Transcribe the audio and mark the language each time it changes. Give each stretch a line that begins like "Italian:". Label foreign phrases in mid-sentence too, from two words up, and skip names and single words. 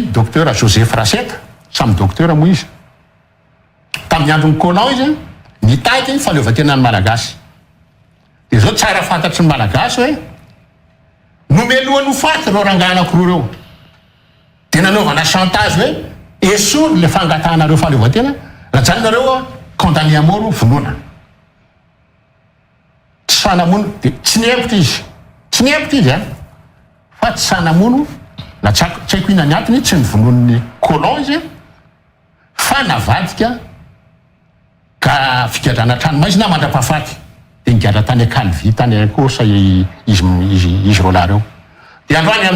Malagasy: docteur Joseph Raseta samy docteur moa izy tamin'ny andron'ny colon izy nitady faleovan-tenany malagasy de zao tsara fantatry ny malagasy hoe nomelohany ho faty reo rangahy anankiroa reo de nanaovana chantage hoe esory le fangatahanareo faleovan-tena raha zany nareo
French: condamné à mort
Malagasy: vonoana tsy fanamono de tsy niepitra izy fa tsy sanamono na tsy haiko ina ny antony tsy nivonon'ny colon izy fa navadika ka figadrana tranomazy na mandra-pahafaty de nigadra tany Calvi tany kosa izy rola reo de androany amin'ny